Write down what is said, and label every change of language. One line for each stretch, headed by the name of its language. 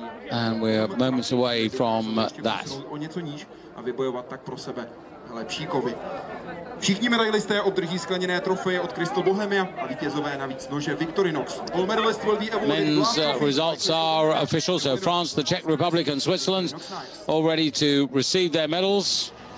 English: And we're moments away from that.
Czech: O něco níž a vybojovat tak pro sebe lepší kovy. Všichni medailisté obdrží skleněné trofeje od Crystal Bohemia a vítězové navíc nože Victorinox.
English: All medalists will be awarded. Men's results are official. So France, the Czech Republic and Switzerland all ready to receive their medals.